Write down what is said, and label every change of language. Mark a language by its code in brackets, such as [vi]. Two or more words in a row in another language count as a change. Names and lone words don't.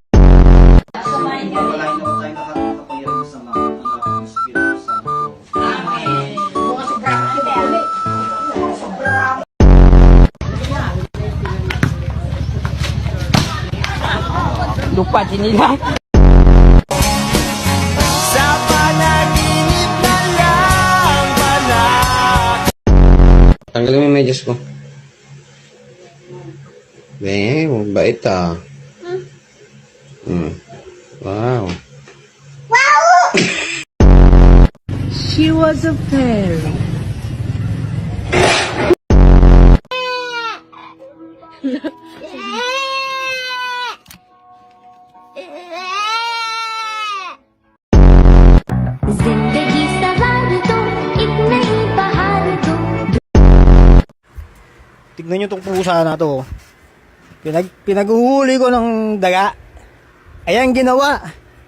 [tl] Lupa sinilang. Tanggalin mo yung medyas ko. Bait ah. Wow. [en] She was a fairy. [hi] जिंदगी सवार दो एक नई बहार दो [tl] Tignan nyo tong pusa na to. Pinaghuhuli ko ng daga. Ayan ginawa.